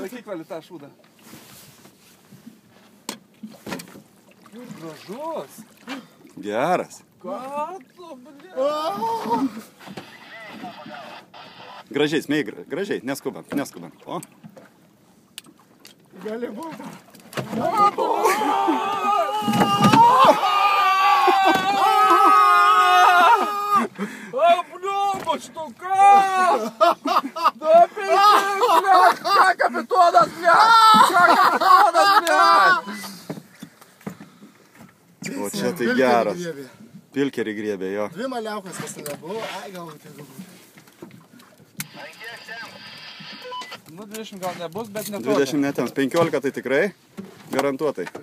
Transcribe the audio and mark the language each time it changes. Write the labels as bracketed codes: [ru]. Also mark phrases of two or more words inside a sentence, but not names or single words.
[lt] Laikyk vali tą šūdą. Gražus. Geras. Ką tu, bля? Gražiai, smei, gražiai. Neskubam. O. Halibutas. [ru] А, блядь, что как? Да пиздец, блядь! Как капитонас, блядь! [lt] O čia tai geras. Pilkerį griebė, jo. Dvi maliaukas pas tave buvo, ai gal tai galbūt. Nu, 20 gal nebus, bet netoli. 20 netiems, 15 tai tikrai, garantuotai.